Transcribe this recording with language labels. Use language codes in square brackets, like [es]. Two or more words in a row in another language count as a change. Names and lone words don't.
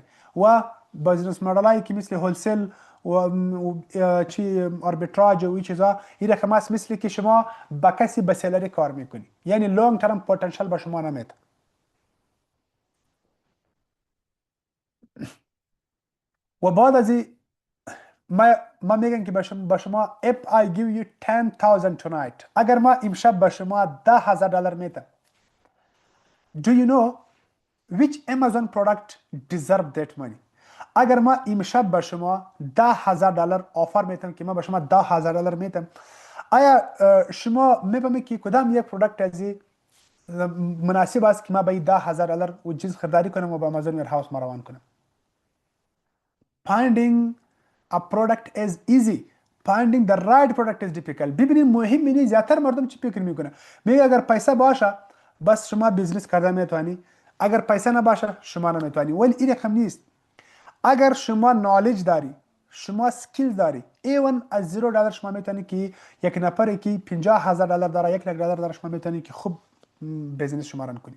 [fa] و [en] business model [fa] هایی که مثل هولسل و چی آربیتراژ و این چیزا، این رقم است مثل که شما با کسی به سلری کار میکنی، یعنی [en] long term potential [fa] به شما نمیده. و بعد از ما میگم که به شما [en] if I give you 10,000 tonight، [fa] اگر ما امشب به شما $10,000 میدم، [en] do you know which Amazon product deserve that money؟ [fa] اگر ما امشب به شما $10,000 آفر میتم که ما به شما $10,000 میتم، آیا شما میفهمید که کدام یک پرودکت ازی مناسب است که ما به $10,000 و جنس خریداری کنم و به آمازون ویرهاوس ما روان کنم؟ [en] Finding a product is easy. Finding the right product is difficult. [fa] ببینید مهم اینه زیادتر مردم چی فکر میکنه، میگه اگر پیسه باشه بس شما بیزنس کرده میتونی، اگر پیسه نباشه شما نمیتونی. ولی این رقم نیست. اگر شما نالج داری، شما سکیل داری، ایون از $0 شما میتونی که یک نفری که $50,000 داره، $1,00,000 داره، شما میتونی که خوب بیزنس شما ران کنی.